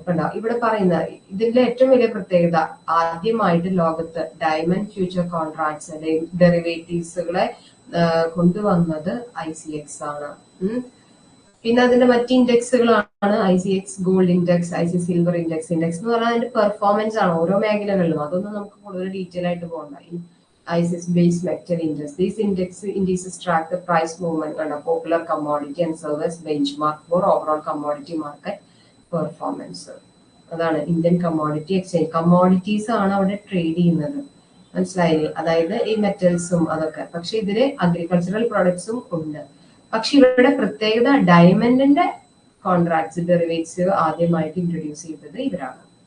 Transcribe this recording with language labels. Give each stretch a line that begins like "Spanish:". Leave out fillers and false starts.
Malayalam: കണ്ടോ ഇവിടെ പറയുന്ന ഇതിന്റെ ഏറ്റവും വലിയ പ്രത്യേകത, ആദ്യമായിട്ട് ലോകത്ത് ഡയമണ്ട് ഫ്യൂച്ചർ കോൺട്രാക്ട്സ് ഡെറിവേറ്റീവ്സുകളെ കൊണ്ടുവന്നത് ICX ആണ്. പിന്നെ അതിന്റെ മറ്റ് ഇൻഡെക്സുകളാണ് ICX gold index, ICX silver index. Index എന്ന് പറഞ്ഞാൽ അതിന്റെ പെർഫോമൻസ് ആണ് ഓരോ മേഖലകളിലും. അതൊന്നും നമുക്ക് കൂടുതൽ ഡീറ്റെയിൽ ആയിട്ട് പോകണ്ട. ICX base metal index.
English: These indices track the price movement on a popular commodity and serve as benchmark for overall commodity market performance.
Malayalam: അതാണ് ഇന്ത്യൻ കമ്മോഡിറ്റി എക്സ്ചേഞ്ച്. കമ്മോഡിറ്റീസ് ആണ് അവിടെ ട്രേഡ് ചെയ്യുന്നത്, മനസ്സിലായില്ലേ? അതായത് ഈ മെറ്റൽസും അതൊക്കെ. പക്ഷെ ഇതില് അഗ്രികൾച്ചറൽ പ്രൊഡക്ട്സും ഉണ്ട്. പക്ഷെ ഇവരുടെ പ്രത്യേകത ഡയമണ്ടിന്റെ കോൺട്രാക്ട്സ് ഡെറിവേറ്റീവ്സ് ആദ്യമായിട്ട് ഇൻട്രൊഡ്യൂസ് ചെയ്തത് ഇവരാണ്.